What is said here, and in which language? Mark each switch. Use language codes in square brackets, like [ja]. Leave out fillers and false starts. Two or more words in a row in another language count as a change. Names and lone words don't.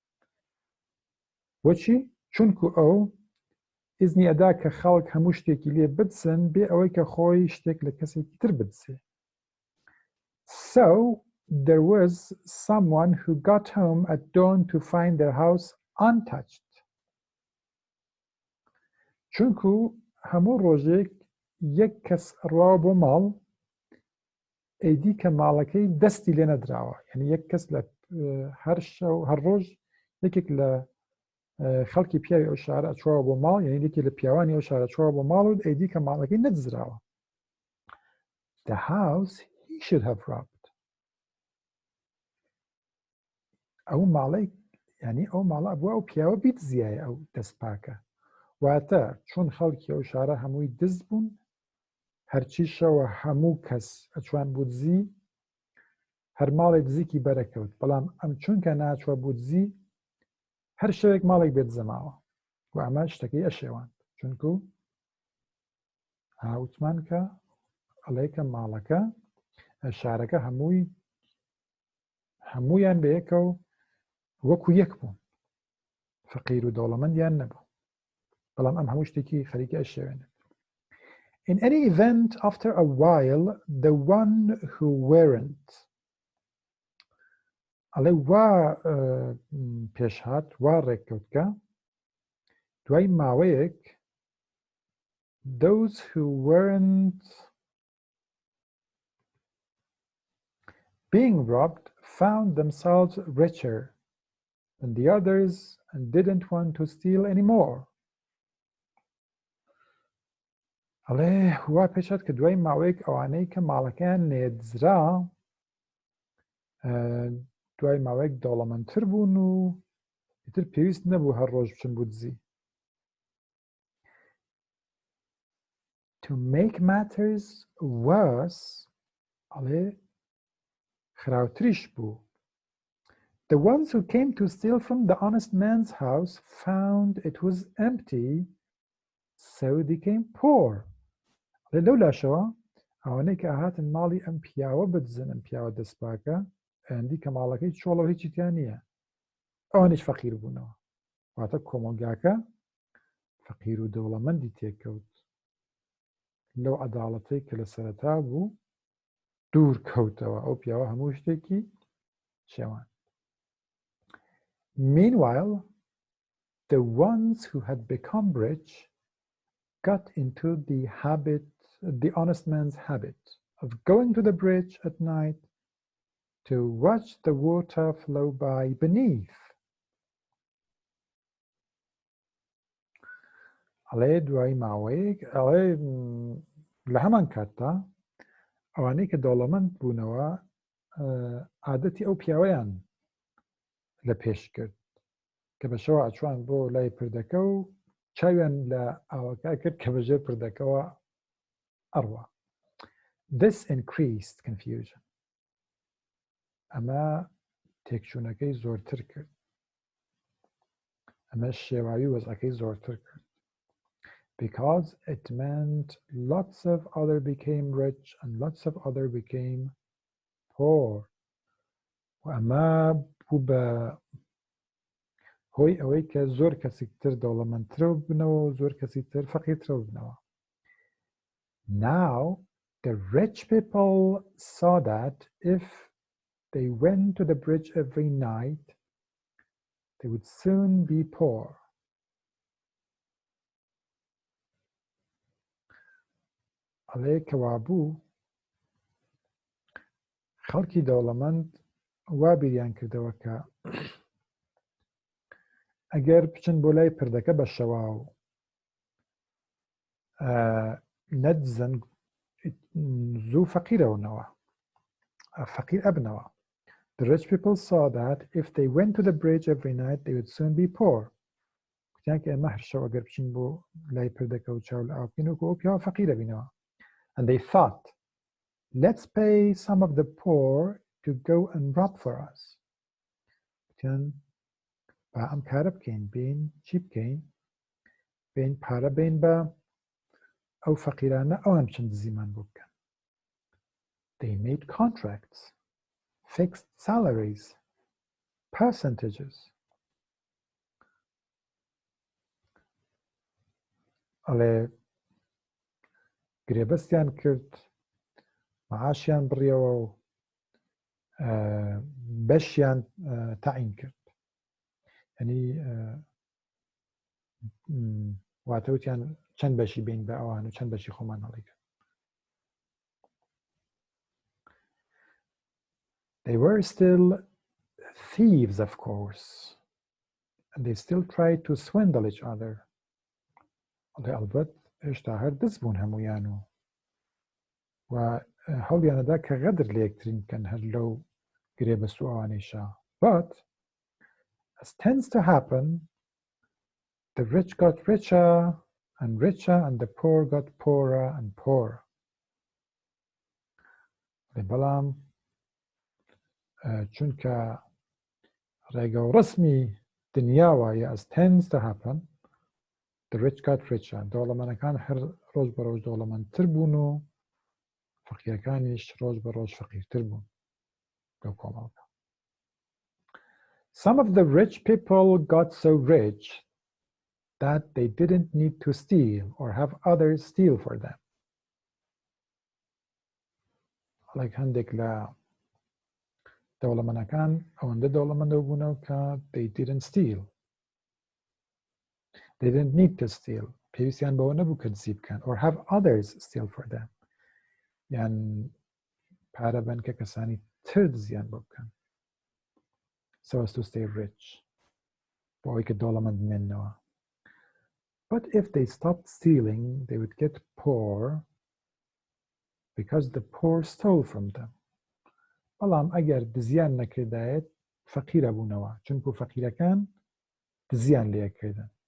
[ckb] بۆچی؟ چونکو ئەو ئیزنی ئەدا کە خەڵک هەموو شتێکی لێ بدسن بێ ئەوەی کە خۆی شتێک لە کەسێکی تر بدسێ. [en] So there was someone who got home at dawn to find their house untouched. [ckb] چونکو هەموو ڕۆژێک یەک کەس ڕوا بۆ ماڵ ئەیدی کە ماڵەکەی دەستی لێ نەدراوە. یعنی یەک کەس لە هەر ڕۆژ یەکێک لە خەڵکی پیاوی ئەو شارە ئەچووە بۆ ماڵ یعنی یەکێک لە پیاوانی ئەو شارە چووە بۆ ماڵ و ئەیدی کە ماڵەکەی نەدزراوە. [en] The house he should have robbed. [ckb] ئەو ماڵەی یعنی ئەو ماڵە بووە ئەو پیاوە بیدزیایە ئەو دەستپاکە. واتە چۆن خەڵکی ئەو شارە هەمووی دز بوون هەرچی شەوە هەموو کەس ئەچوان بۆ دزی هەر ماڵی دزیکی بەرەکەوت بەڵام ئەم چونکە ناچوە بۆ دزی هەر شەوێک ماڵێک بێت زەماوە و ئەمە شتەکەی ئەشێوان چونکو هاوتمان کە ئەڵێ کە ماڵەکە شارەکە هەموویان بەیەکە و وەکو یەک بوون فەقیر و دەوڵەمەندیان نەبوو بەڵام ئەم هەموو شتێکی خەریکە ئەشێوێنێت. [en] In any event, after a while, the one who weren't [ckb] ئەڵێ وا پێشهات وا ڕێککەوتکە دوای ماوەیەک [en] those who weren't being robbed found themselves richer than the others and didn't want to steal anymore. [ckb] ئەڵێ وا پێشات کە دوای ماوەیەک ئەوانەی کە ماڵەکەیان نێدزرا دوای ماوەیەک دەوڵەمەندتر بوون و ئیتر پێویست نەبوو هەر ڕۆژ بچن بۆ دزی. [en] To make matters worse, [ckb] ئەڵێ خراوتریش بوو. [en] The ones who came to steal from the honest man's house found it was empty, so they became poor. [ckb] لەو لاشەوە ئەوانەی کە هاتن ماڵی ئەم پیاوە بدزن ئەم پیاوە دەستپاکە ئەندی کە ماڵەکەی چۆڵەوە هیچی تیان نییە ئەوانش فەقیر بوونەوە واتە کۆمەلگاکە فەقیر و دەوڵەمەندی تێکەوت لەو عەداڵەتەی کە لە سەرەتا بوو دوور کەوتەوە ئەو پیاوە هەموو شتێکی شێوان. [en] Meanwhile, the ones who had become rich got into the honest man's habit of going to the bridge at night to watch the water flow by beneath. [ckb] ئەڵێ دوای ماوەیەک ئەڵێ لە هەمان کاتدا ئەوانەی کە دەوڵەمەند بوونەوە عادەتی ئەو پیاوەیان لە پێش کرد کە بەشەوە ئەچوان بۆ لای پردەکە و چاویان لە ئاوەکە کرد کە بەژێر پردەکەەوە ئەڕوا. [en] This increased confusion. [ckb] ئەمە تێکچوونەکەی زۆرتر کرد. ئەمە شێواوی وەزعەکەی زۆرتر کرد. [en] Because it meant lots of other became rich and lots of other became poor. [ckb] وەمە بوو بە هۆی ئەوەی کە زۆر کەسی تر دەوڵەمەندترەوە بنەوە و زۆر کەسی تر فەقیرترەوە بنەوە. [en] Now the rich people saw that if they went to the bridge every night they would soon be poor. [ckb] ئەڵێ کەوابوو خەڵکی دەوڵەمەند وا بیریان کردەوە کە ئەگەر بچن بۆ لای پردەکە بە شەوا و نەدزن زوو فەقیرەونەوە فەقیر ئەبنەوە. [en] The rich people saw that if they went to the bridge every night they would soon be poor. [ckb] کوتیان کە ئێمە هەر شەو ئەگەر بچین بۆ لای پردەکە و چاو لە ئاو بکەین و ئەو پیاوە فەقیرە بینەوە. [en] And they thought, let's pay some of the poor to go and rob for us. [ckb] کوتیان با ئەم کارە بکەین بین چی بکەین بین پارە بین بە ئەو فەقیرانە ئەوان بچن دزیمان بۆ بکەن. [en] They made contracts, fixed salaries, percentages. [ckb] ئەڵێ گرێبەستیان کرد مەعاشیان بڕیەوە و بەشیان تەعین کرد یعنی واتەوتیان چەند بەشی بین بە ئەوان و چەند بەشی خۆمان هەڵیکرد. [en] They were still thieves of course and they still tried to swindle each other. [ckb] ئەڵێ ئەلبەت هێشتا هەر دەست بوون هەموویان و هەوڵیانەدا کە غەدر لە یەکترین بکەن هەر لەو گرێبەست و ئەوانەیشا. [en] But as tends to happen, the rich got richer and richer and the poor got poorer and poorer. [ckb] بەڵام چونکە ڕێگە و ڕسمی دنیاوایە [en] as tends to happen, the rich got richer. [ckb] دەوڵەمەندەکان هەر ڕۆژ بە ڕۆژ دەوڵەمەندتر بوون و فەقیرەکانیش ڕۆژ بە ڕۆژ فەقیرتر بوون لەو کۆمەڵگە. [en] Some of the rich people got so rich that they didn't need to steal or have others steal for them. [ckb] Like هەندێک لە دەوڵەمەندەکان ئەوەندە دەوڵەمەندەوە بوونەوە کە [en] they didn't steal. They didn't need to steal. [ckb] پێویستیان بەوە نەبوو کە دزی بکەن [en] or have others steal for them. [ckb] یان پارە بن کە کەسانی تر دزیان بۆ بکەن. [en] so as to stay rich. [ckb] بۆ ئەوەی کە دەوڵەمەند بمێننەوە. [en] But if they stopped stealing, they would get poor because the poor stole from them. [ckb] بەڵام ئەگەر دزیان نەکردایەت فەقیرە بوونەوە، چونکو فەقیرەکان دزیان لێکردن.